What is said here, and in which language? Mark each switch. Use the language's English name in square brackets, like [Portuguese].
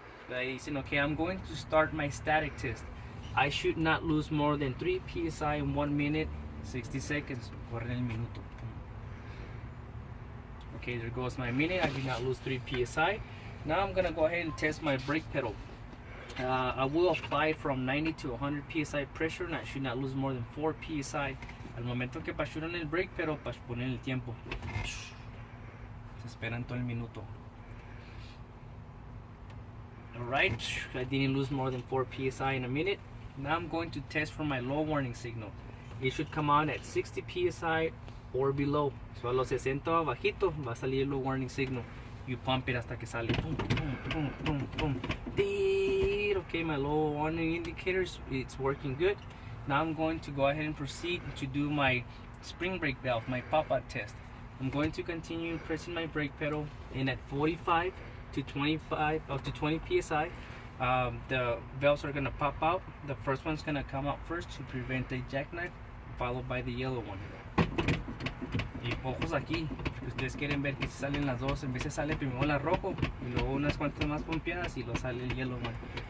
[Spanish] Ahí dicen, [English] okay, I'm going to start my static test. I should not lose more than 3 psi in 1 minute, 60 seconds. [Spanish] Corre el minuto. [English] Okay, there goes my minute. I did not lose 3 psi. Now I'm gonna go ahead and test my brake pedal. I will apply from 90 to 100 psi pressure, and I should not lose more than 4 psi. [Spanish] Al momento que apachuran el brake pedal, ponen el tiempo. Se esperan todo el minuto. [English] Alright, I didn't lose more than 4 psi in a minute. Now I'm going to test for my low warning signal. It should come on at 60 psi or below. So [Spanish] a los 60 abajito va a salir el [English] low warning signal. You pump it [Spanish] hasta que sale. [English] Boom, boom, boom, boom, boom. Okay, my low warning indicators, it's working good. Now I'm going to go ahead and proceed to do my spring brake valve, my pop-out test. I'm going to continue pressing my brake pedal, and at 45 to 25 up to 20 psi, the valves are gonna pop out. The first one's gonna come out first to prevent a jackknife, followed by the yellow one. [Spanish] Y ojos aquí, que ustedes quieren ver que salen las dos. En veces sale primero la rojo y luego unas cuantas más pompeadas y luego sale el [English] yellow one.